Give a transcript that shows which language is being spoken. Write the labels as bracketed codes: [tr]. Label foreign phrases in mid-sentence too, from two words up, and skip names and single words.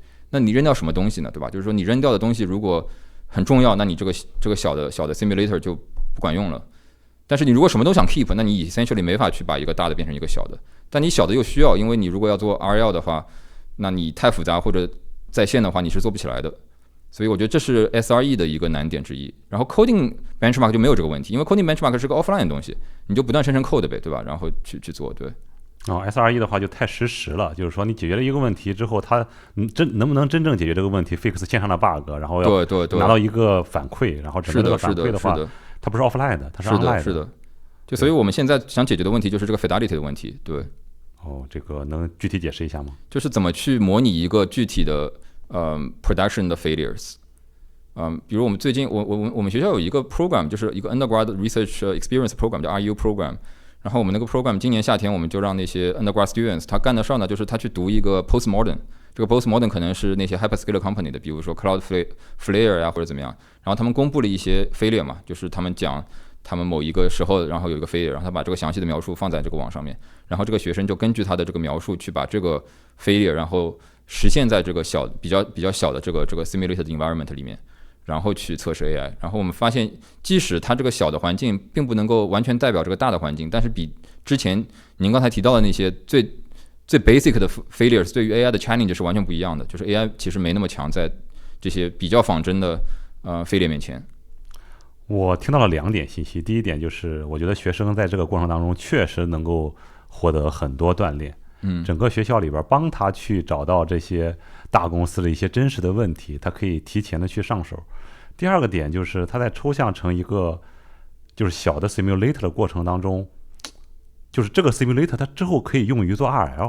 [zh] 那你扔掉什麼東西呢？對吧？就是說你扔掉的東西如果很重要，那你這個小的 simulator 就不管用了。但是你如果什麼都想 keep， 那你 essentially 沒法去把一個大的變成一個小的。但你小的又需要，因為你如果要做 RL 的話，那你太複雜或者在線的話，你是做不起來的。所以我覺得這是 SRE 的一個難點之一。然後 [en] coding benchmark [zh] 就沒有這個問題，因為 [en] coding benchmark [zh] 是個 offline 的東西，你就不斷生成 code 唄，對吧？然後去做，對。 SRE 的話就太實時了，就是說你解決了一個問題之後，它能不能真正解決這個問題 ，fix 線上的 bug， 然後要拿到一個反饋，然後整個這個反饋的話，它不是 offline 的，它是 online 的。是的。就所以我們現在想解決的問題就是這個 fidelity 的問題，對。這個能具體解釋一下嗎？就是怎麼去模擬一個具體的production 的 failures。比如我們最近我們學校有一個 program， 就是一個 [en] undergrad research experience program， [zh] 叫 RU program。然後我們那個 program 今年夏天我們就讓那些 [en] undergrad students [zh] 他幹得上呢，就是他去讀一個 postmodern。這個 postmodern 可能是那些 [en] hyperscaler company [zh] 的，比如說 Cloudflare 呀或者怎麼樣。然後他們公布了一些 failure 嘛，就是他們講他們某一個時候然後有一個 failure， 然後他把這個詳細的描述放在這個網上面，然後這個學生就根據他的這個描述去把這個 failure 然後實現在這個比較小的這個 [en] simulated environment [zh] 裡面，然後去測試 AI。然後我們發現，即使它這個小的環境並不能夠完全代表這個大的環境，但是比之前您剛才提到的那些最 basic 的 failures 對於 AI 的 challenge 是完全不一樣的，就是 AI 其實沒那麼強在這些比較仿真的 failure 面前。我聽到了2點信息，第一點就是我覺得學生在這個過程當中確實能夠獲得很多鍛鍊。整個學校裡邊幫他去找到這些大公司的一些真實的問題，他可以提前的去上手。第二個點就是他在抽象成一個就是小的 simulator 的過程當中，就是這個 simulator 它之後可以用於做 RL。